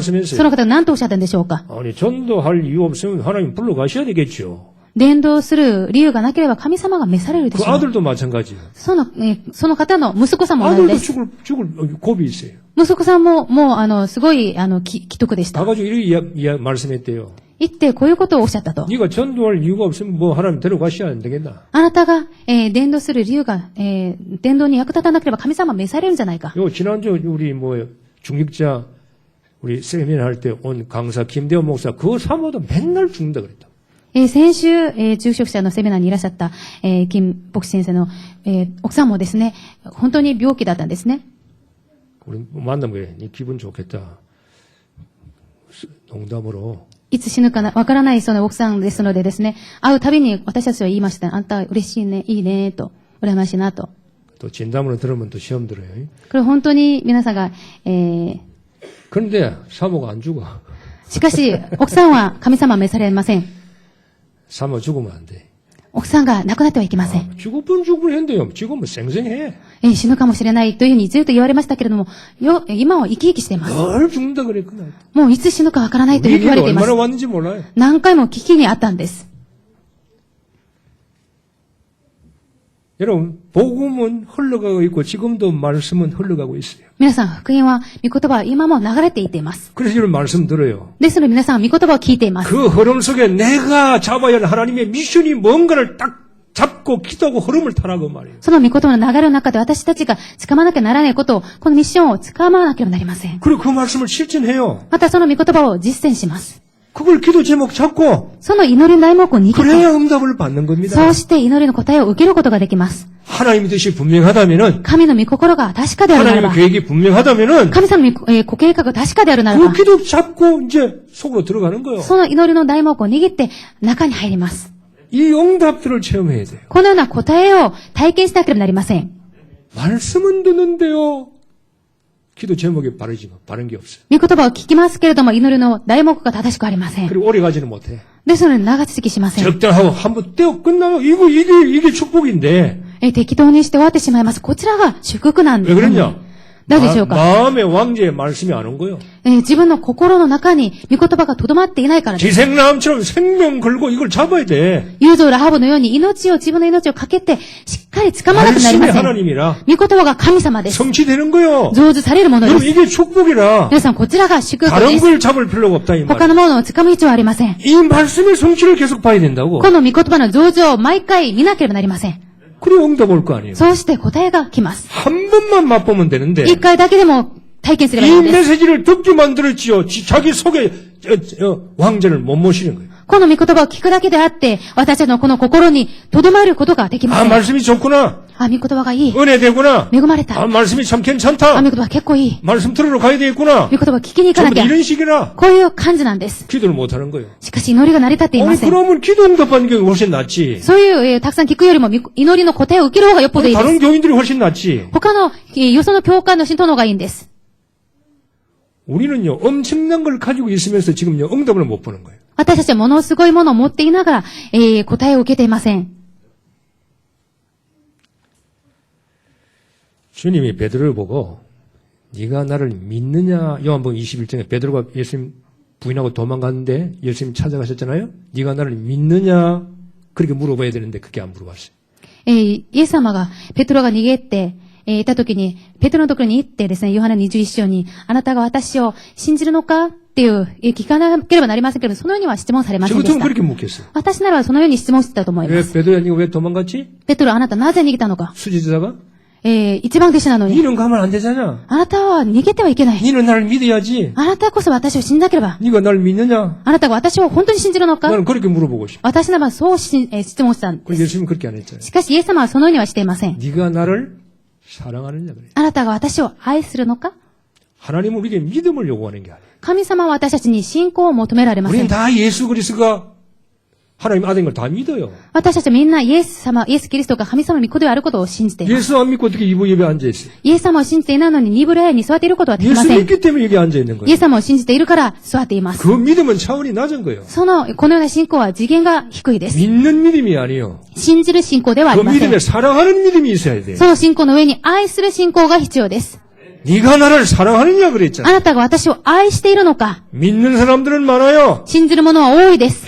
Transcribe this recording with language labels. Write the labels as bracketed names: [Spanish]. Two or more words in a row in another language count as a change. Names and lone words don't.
[Korean] 말씀했어요? [Japanese] の方が何とおっしゃったんでしょうか。 [Korean] 아니 전도할 이유 없으면 하나님 불러가셔야 되겠죠. [Japanese] 伝道する理由がなければ神様が召されるで [Korean] 그 [Japanese] しょう。 [Korean] 아들도 마찬가지예요. [Japanese] その方の息子さんも同じ [Korean] 아들도 [Japanese] です。 [Korean] 죽을 고비 있어요. [Japanese] 息子さんも、もう、すごい、既得でした。 [Korean] 가가지고 이렇게 말씀했대요. [Japanese] 言って、こういうことをおっしゃったと。 [Korean] 네가 전도할 이유가 없으면 뭐 하나님 데려가셔야 안 되겠나? [Japanese] あなたが、伝道する理由が、伝道に役立たなければ神様は召されるんじゃないか。 [Korean] 요 지난주 우리 뭐 중직자 우리 세미나 할 때 온 강사 김대원 목사 그 사모도 맨날 죽는다 그랬다. [Japanese] 先週、住職者のセミナーにいらっしゃった、金牧師先生の、奥さんもですね、本当に病気だったんですね。 [Korean] 우리 만나면 그래. 네 기분 좋겠다. 농담으로. [Japanese] いつ死ぬかわからないその奥さんですのでですね、会うたびに私たちは言いました。あんた嬉しいね、いいね、と、羨ましいなと。 [Korean] 또 진담으로 들으면 또 시험 들어요. [Japanese] これ本当に皆さんが、 [Korean] 그런데 사모가 안 죽어. [Japanese] しかし、奥さんは神様は召されません。 [Korean] 사모 죽으면 안 돼. [Japanese] 奥さんが亡くなってはいけません。 [Korean] 죽을 했는데요. 지금은 쌩쌩해. [Japanese] 死ぬかもしれないというふうにずっと言われましたけれども、今は生き生きしています。 [Korean] 늘 죽는다 그랬구나. [Japanese] もういつ死ぬかわからないというふうに言われていま [Korean] 얼마나 [Japanese] す。 [Korean] 왔는지 몰라요. [Japanese] 何回も危機にあったんです。 [Korean] 여러분, 복음은 흘러가고 있고 지금도 말씀은 흘러가고 있어요. [Japanese] 皆さん、福音は、御言葉は今も流れていっています。 [Korean] 그래서 이런 말씀 들어요. [Japanese] ですので皆さんは御言葉を聞いています。 [Korean] 그 흐름 속에 내가 잡아야 할 하나님의 미션이 뭔가를 딱 잡고 기도하고 흐름을 타라고 말이에요. [Japanese] その御言葉の流れの中で私たちが掴まなきゃならないことを、このミッションを掴まなければなりません。 [Korean] 그리고 그 말씀을 실천해요. [Japanese] またその御言葉を実践します。 [Korean] 그걸 기도 제목 잡고 [Japanese] その祈りの題目を握って、 [Korean] 그래야 응답을 받는 겁니다. [Japanese] そうして祈りの答えを受けることができます。 [Korean] 하나님의 뜻이 분명하다면은 [Japanese] 神の御心が確かであるならば [Korean] 하나님의 、 계획이 분명하다면은 [Japanese] 神様のご計画が確かであるなら [Korean] 그 [Japanese] ば、 [Korean] 기도 잡고 이제 속으로 들어가는 거예요. [Japanese] その祈りの題目を握って中に入ります。 [Korean] 이 응답들을 체험해야 돼요. [Japanese] このような答えを体験しなければなりません。 [Korean] 말씀은 듣는데요. 기도 제목이 바른 게 없어요. [Japanese] 御言葉を聞きますけれども、祈りの題目が正しくありません。 [Korean] 그리고 오래 가지는 못해. [Japanese] ですので長続きしません。 [Korean] 적당하고 한번 떼어 끝나면 이게 축복인데 [Japanese] 適当にして終わってしまいます。こちらが祝福なんで [Korean] 왜 [Japanese] す。 [Korean] 그러냐? [Japanese] なぜでしょうか。 [Korean] 마음의 왕제의 말씀이 안 온 거예요. [Japanese] 自分の心の中に御言葉が留まっていないからです。 [Korean] 지생나무처럼 생명 걸고 이걸 잡아야 돼. [Japanese] ユーゾーラハブのように自分の命をかけてしっかり掴まなくなりま [Korean] 말씀이 [Japanese] せん。 [Korean] 하나님이라 [Japanese] 御言葉が神様です。 [Korean] 성취되는 거예요. [Japanese] 成就されるもので [Korean] 여러분 [Japanese] す。 [Korean] 이게 축복이라 [Japanese] 皆さんこちらが祝福 [Korean] 다른 [Japanese] です。 [Korean] 걸 잡을 필요가 없다 이 [Japanese] 他 [Korean] 말. [Japanese] のものを掴む必要はありません。 [Korean] 이 말씀의 성취를 계속 봐야 된다고. [Japanese] この御言葉の成就を毎回見なければなりません。 [Korean] 그리고 응답 올 거 아니에요. [Japanese] そうして答えが来ます。 [Korean] 한 번만 맛보면 되는데 [Japanese] 一回だけでも体験すればい [Korean] 이 [Japanese] いんです。 [Korean] 메시지를 듣게 만들었지요. 자기 속에 왕자를 못 모시는 거예요. [Japanese] この御言葉を聞くだけであって、私たちのこの心に留まることができま [Korean] 아 [Japanese] せん。 [Korean] 말씀이 좋구나. [Japanese] 御言葉がいい。 [Korean] 은혜되구나. [Japanese] 恵まれた。 [Korean] 아 말씀이 참 [Japanese] 御 [Korean] 괜찮다. [Japanese] 言葉結構いい。 [Korean] 말씀 들으러 가야 되겠구나. [Japanese] 御言葉聞きに行かな [Korean] 전부 [Japanese] きゃ。 [Korean] 이런 식이라 [Japanese] こういう感じなんです。 [Korean] 기도를 못 하는 거예요. [Japanese] しかし祈りが成り立っていま [Korean] 아니 [Japanese] せん。 [Korean] 그러면 기도 응답하는 게 훨씬 낫지. [Japanese] そういう、たくさん聞くよりも祈りの答えを受ける方がよっぽどいいで [Korean] 다른 [Japanese] す。 [Korean] 교인들이 훨씬 낫지. [Japanese] 他の、よその教会の信徒の方がいいんです。 [Korean] 우리는요 엄청난 걸 가지고 있으면서 지금요 응답을 못 보는 거예요. [Japanese] 私たちはものすごいものを持っていながら、答えを受けていません。 [Korean] 주님이 베드로를 보고 네가 나를 믿느냐 요한복음 21장에 베드로가 예수님 부인하고 도망갔는데 예수님 찾아가셨잖아요. 네가 나를 믿느냐 그렇게 물어봐야 되는데 그게 안 물어봤어요. [Japanese] イエス様が、ペトロが逃げて、いた時に、ペトロのところに行ってですね、ヨハネ21章に、あなたが私を信じるのかっていう、聞かなければなりませんけど、そのようには質問されませんで [Korean] 저 [Japanese] し [Korean] 같으면 [Japanese] た。 [Korean] 그렇게 묻겠어요. [Japanese] 私ならそのように質問してたと思いま [Korean] 왜 [Japanese] す。 [Korean] 베드로야 네가 왜 도망갔지? [Japanese] ペトロ、あなたなぜ逃げたのか。 [Korean] 수지자가 [Japanese] 一番弟子なのに。 [Korean] 니는 가면 안 되잖아. [Japanese] あなたは逃げてはいけない。 [Korean] 니는 나를 믿어야지. [Japanese] あなたこそ私を信じなければ。 [Korean] 네가 나를 믿느냐? [Japanese] あなたが私を本当に信じるのか。 [Korean] 나는 그렇게 물어보고 싶어. [Japanese] 私ならそう質問したんで [Korean] 그 [Japanese] す。 [Korean] 예수님은 그렇게 안 했잖아요. [Japanese] しかしイエス様はそのようにはしていません。 [Korean] 네가 나를 사랑하느냐 그래. [Japanese] あなたが私を愛するのか。 [Korean] 하나님은 우리에게 믿음을 요구하는 게 아니에요. [Japanese] 神様は私たちに信仰を求められませ [Korean] 우리는 [Japanese] ん。 [Korean] 다 예수 그리스도가 하나님 아들인 걸 다 믿어요. [Japanese] 私たちみんなイエスキリストが神様の御子であることを信じています。 [Korean] 예수 안 믿고 어떻게 이부 예배에 앉아 있어요? [Japanese] イエス様を信じていないのに二部礼拝に座っていることはできま [Korean] 예수 [Japanese] せん。 [Korean] 믿기 때문에 여기 앉아 있는 [Japanese] イエ [Korean] 거예요. [Japanese] ス様を信じているから座っています。 [Korean] 그 믿음은 차원이 낮은 거예요. [Japanese] このような信仰は次元が低いです。 [Korean] 믿는 믿음이 아니에요. [Japanese] 信じる信仰ではあ [Korean] 그 [Japanese] りません [Korean] 믿음에 。 사랑하는 믿음이 있어야 돼요. [Japanese] その信仰の上に愛する信仰が必要です。 [Korean] 네가 나를 사랑하느냐 그랬잖아. [Japanese] あなたが私を愛しているのか。 [Korean] 믿는 사람들은 많아요. [Japanese] 信じる者は多いです。